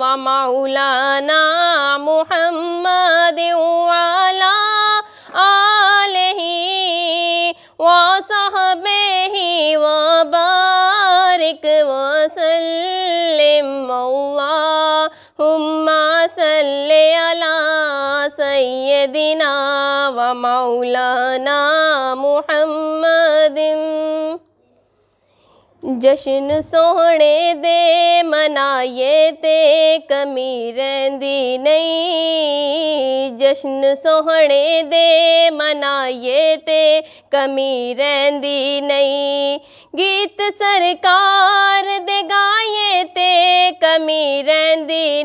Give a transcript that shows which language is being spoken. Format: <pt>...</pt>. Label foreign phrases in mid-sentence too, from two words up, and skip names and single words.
<ar>مولانا محمدٍ وعلى آله وصحبه وبارك وسلم، اللهم صلِّ على سيدنا ومولانا محمدٍ.</ar> <pa>جشن سوہݨے دے منائے تے کمی رہندی نہیں، جشن سوہݨے دے منائے تے کمی رہندی نہیں، گیت سرکار دے گائے تے کمی رہندی</pa>